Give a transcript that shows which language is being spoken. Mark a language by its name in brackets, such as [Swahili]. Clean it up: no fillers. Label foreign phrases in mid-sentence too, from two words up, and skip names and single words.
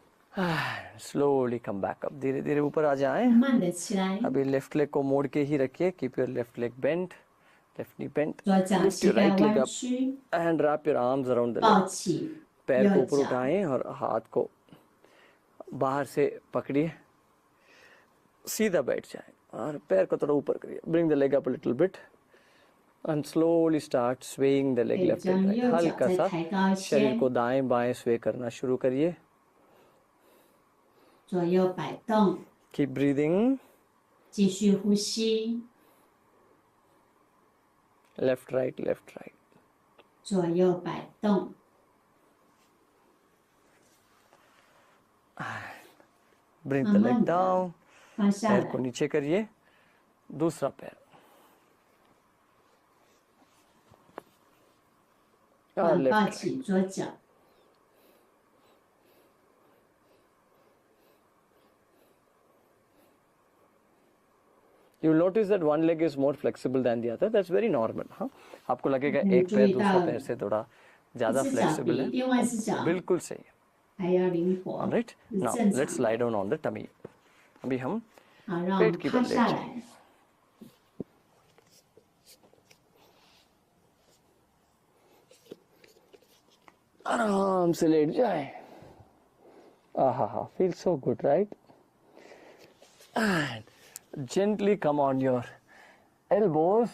[English] slowly come back up, [Hindi] धीरे धीरे ऊपर आ जाएं। [Chinese] 慢慢的起来， [Hindi] अभी लेफ्ट लेग को मोड़ के ही रखिए, [English] keep your left leg bent, left knee bent, [Chinese] 左脚 [English] लिफ्ट [Chinese] 膝 [English] योर [Chinese] 盖 [English] right leg [Chinese] 弯 [English] अप [Chinese] 曲， [English] and wrap your arms around the [Chinese] 抱 [English] लेग। [Chinese] 起 [Hindi] पैर को [Chinese] 右 [Hindi] ऊपर [Chinese] 脚， [Hindi] उठाएं और हाथ को बाहर से पकड़िए, सीधा बैठ जाए और पैर को थोड़ा ऊपर करिए। [English] bring the leg up a little bit and slowly start swaying the leg [Chinese] 可以 [English] left and [Chinese] 将 [English] right. [Chinese] 右脚 [Hindi] हल्का [Chinese] 再 [Hindi] सा [Chinese] 抬高一 [Hindi] शरीर [Chinese] 些， [Hindi] को दाएं बाएं स्वे करना शुरू करिए। [Chinese] 左右摆动， [English] Keep breathing. [Chinese] 继续呼吸， [English] Left right left right. [Chinese] 左右摆动， [English] Bring the [Chinese] 慢 [English] leg [Chinese] 慢的 [English] down. [Chinese] 放下 [Hindi] पैर को [Chinese] 来， [Hindi] नीचे करिए, दूसरा पैर और [Chinese] 抱 [English] left right. [Chinese] 起左脚， [English] You will notice that one leg is more flexible than the other. That's very normal. [Hindi] हाँ, आपको लगेगा एक [Chinese] 注 [Hindi] पैर [Chinese] 意 [Hindi] दूसरा [Chinese] 到 [Hindi] पैर से थोड़ा [Chinese] 一 [Hindi] ज़्यादा [Chinese] 只脚 [Hindi] flexible [Chinese] 比 [Hindi] है, [Chinese] 另外一只脚 [Hindi] बिल्कुल सही है. [Chinese] 还要灵活， [English] All right. [Chinese] 是 [English] Now [Chinese] 正 [English] let's [Chinese] 常 [English] lie [Chinese] 的。 [English] down on the tummy. [Hindi] अभी हम [Chinese] 好，让我 [Hindi] पेट [Chinese] 们 [Hindi] की [Chinese] 趴 [Hindi] बल [Chinese] 下 [Hindi] लेट [Chinese] 来， [Hindi] आराम से लेट जाए. [English] Feels so good, right? And gently come on your elbows.